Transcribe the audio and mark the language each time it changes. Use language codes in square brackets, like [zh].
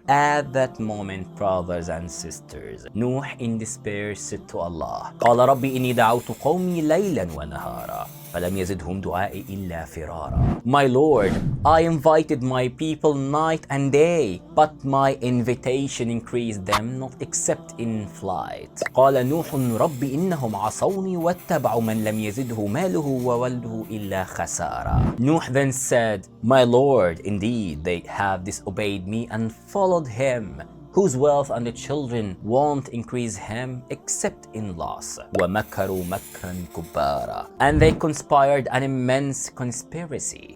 [en] At that moment, brothers and sisters, Nuh in despair said to Allah, [ar] قال ربي إني دعوت قومي ليلا ونهارا فلم يزدهم دعائي إلا فرارا. [en] My Lord, I invited my people night and day, but my invitation increased them not except in flight. [ar] قال نوح ربي إنهم عصوني واتبعوا من لم يزده ماله وولده إلا خسارا. [en] Nuh then said, My Lord, indeed they have disobeyed me and followed him, whose wealth and the children won't increase him except in loss. [ar] وَمَكَرُوا مَكْرًا كُبَّارًا. [en] And they conspired an immense conspiracy.